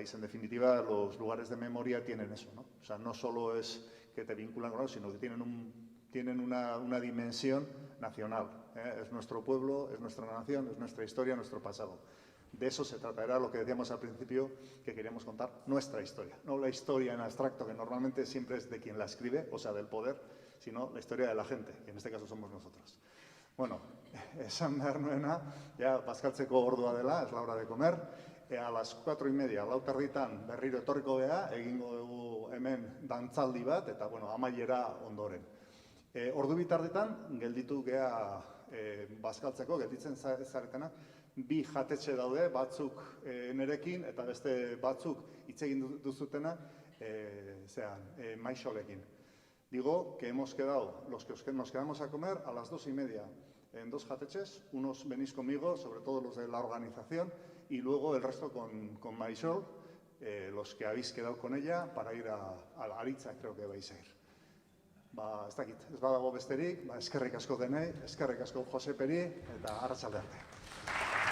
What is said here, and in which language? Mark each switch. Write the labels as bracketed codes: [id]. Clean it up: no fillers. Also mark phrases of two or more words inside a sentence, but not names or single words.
[es] En definitiva, los lugares de memoria tienen eso, ¿no? O sea, no solo es que te vinculan con algo, sino que tienen una dimensión nacional. Es nuestro pueblo, es nuestra nación, es nuestra historia, nuestro pasado. De eso se trata, era lo que decíamos al principio, que queríamos contar nuestra historia. No la historia en abstracto, que normalmente siempre es de quien la escribe, o sea, del poder, sino la historia de la gente, que en este caso somos nosotros. [eu] Bueno, esan behar nuena, ya bazkaltzeko ordua dela, [es] es la hora de comer. A las 4:30, [eu] lauterditan berriro etorriko gea, egingo dugu hemen dantzaldi bat, eta bueno, amaiera ondoren. Ordu bitartetan, gelditu gea bazkaltzeko, gelditzen zaretena, bi jatetxe daude, batzuk nerekin, eta beste batzuk hitz egin duzutena, Maixolekin. [es] Digo que hemos quedado, los que nos quedamos a comer, a las 2:30 en dos jateches, unos venís conmigo, sobre todo los de la organización, y luego el resto con Maixol, los que habéis quedado con ella, para ir a Aritza, creo que vais a ir. [eu] Ez dakit, ez badago besterik, eskerrik asko denei, eskerrik asko Joseperi, eta arratsalde arte.